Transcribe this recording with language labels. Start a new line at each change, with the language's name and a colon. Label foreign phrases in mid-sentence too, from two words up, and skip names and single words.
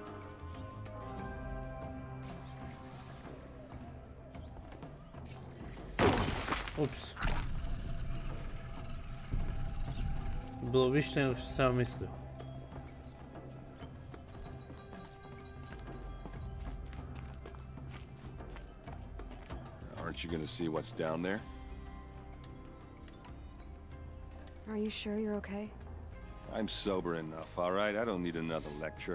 Serbian: Ups. Bilo više nego što sam mislio.
English: Aren't you gonna see what's down there? Are you sure you're okay? I'm sober enough, all right? I don't need another lecture.